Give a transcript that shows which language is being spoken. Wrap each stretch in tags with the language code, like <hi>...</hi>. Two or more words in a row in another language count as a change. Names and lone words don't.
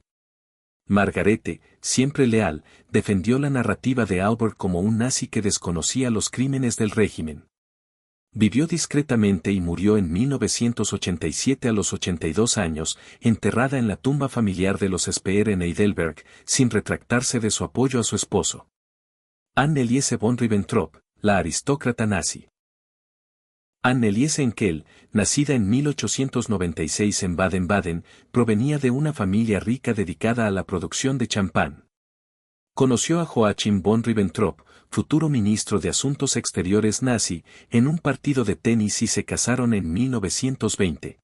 <es>Margarete, siempre leal, defendió la narrativa de Albert como un nazi que desconocía los crímenes del régimen. Vivió discretamente y murió en 1987 a los 82 años, enterrada en la tumba familiar de los Speer en Heidelberg, sin retractarse de su apoyo a su esposo. Anne-Elise von Ribbentrop, la aristócrata nazi. Anne-Elise Henkel, nacida en 1896 en Baden-Baden, provenía de una familia rica dedicada a la producción de champán. Conoció a Joachim von Ribbentrop, futuro ministro de Asuntos Exteriores nazi, en un partido de tenis y se casaron en 1920.</es>